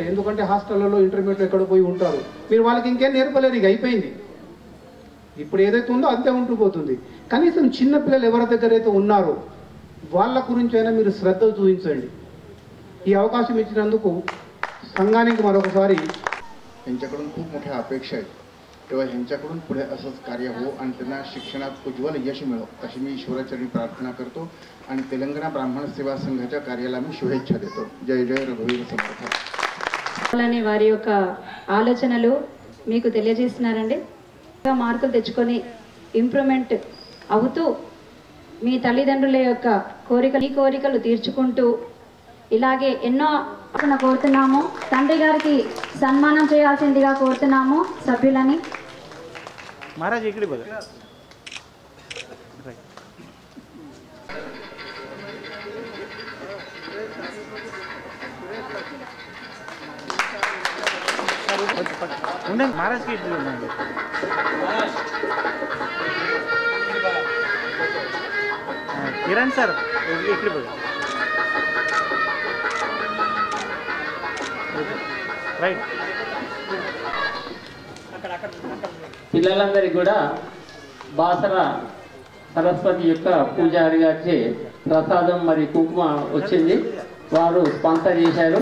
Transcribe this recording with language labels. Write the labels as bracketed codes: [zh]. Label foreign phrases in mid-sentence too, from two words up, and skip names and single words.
[te] ఎందుకంటే హాస్టళ్లలో ఇంటర్మీడియట్లో ఎక్కడ పోయి ఉంటారు. మీరు వాళ్ళకి ఇంకేం నేర్పలేరు, ఇక అయిపోయింది. ఇప్పుడు ఏదైతే ఉందో అంతే ఉంటూ పోతుంది. కనీసం చిన్న పిల్లలు ఎవరి దగ్గర అయితే ఉన్నారో వాళ్ళ గురించి అయినా మీరు శ్రద్ధ చూపించండి. ఈ అవకాశం ఇచ్చినందుకు संघाనికి మరొకసారి [mr] यांच्याकडून खूप मोठ्या अपेक्षा आहेत, तेव्हा ह्यांच्याकडून पुढे असंच कार्य हो आणि त्यांना शिक्षणात उज्ज्वल यश मिळो अशी मी ईश्वराचरणी प्रार्थना करतो आणि तेलंगणा ब्राह्मण सेवा संघाच्या कार्याला मी शुभेच्छा देतो. जय जय रघुवीर समर्थ. [te] అలానే వారి యొక్క ఆలోచనలు మీకు తెలియజేస్తున్నారండి. మార్కులు తెచ్చుకొని ఇంప్రూవ్మెంట్ అవుతూ మీ తల్లిదండ్రుల యొక్క కోరికలు తీర్చుకుంటూ ఇలాగే ఎన్నో కోరుతున్నాము. తండ్రి గారికి సన్మానం చేయాల్సిందిగా కోరుతున్నాము సభ్యులని. [mr] महाराज इकडे बघा. महाराज की किरण सर इकडे बघा. [te] రైట్. పిల్లలందరికీ కూడా బాసర సరస్వతి యొక్క పూజారి గారిచే ప్రసాదం మరియు కుంకుమ వచ్చింది, వారు స్పాన్సర్ చేశారు.